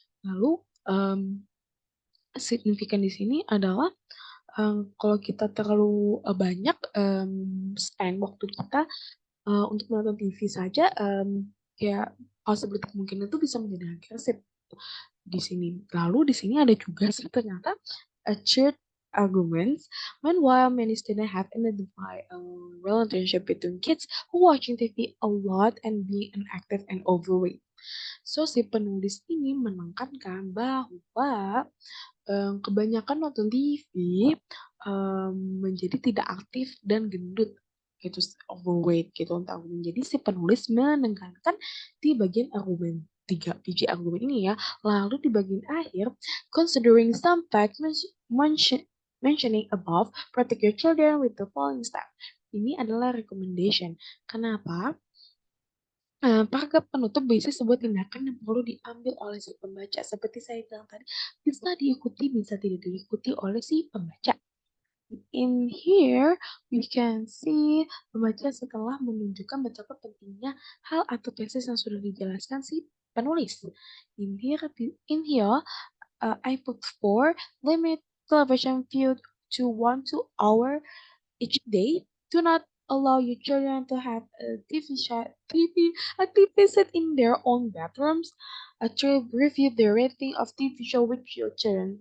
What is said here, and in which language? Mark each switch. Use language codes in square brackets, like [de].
[id] Lalu signifikan di sini adalah kalau kita terlalu banyak spend waktu kita untuk menonton TV saja, ya possibility kemungkinan itu bisa menjadi agresif di sini. Lalu di sini ada juga sih ternyata [en] a shared arguments. Meanwhile, many students have identified a relationship between kids who watching TV a lot and being inactive and overweight. [id] So, si penulis ini menekankan bahwa kebanyakan nonton TV menjadi tidak aktif dan gendut gitu, overweight gitu untuk argumen. Jadi si penulis menekankan di bagian argumen 3 biji argumen ini ya. Lalu di bagian akhir, [en] considering some facts mentioning above, protect your children with the following step. [id] Ini adalah recommendation. Kenapa? Paragraf penutup berisi sebuah tindakan yang perlu diambil oleh si pembaca. Seperti saya bilang tadi, bisa diikuti, bisa tidak diikuti oleh si pembaca. [en] In here, we can see [id] pembaca setelah menunjukkan betapa pentingnya hal atau tesis yang sudah dijelaskan si penulis. [en] In here, I put 4, limit television view to 1 to 2 hours each day. Do not allow your children to have a TV set in their own bedrooms. Review the rating of TV show with your children.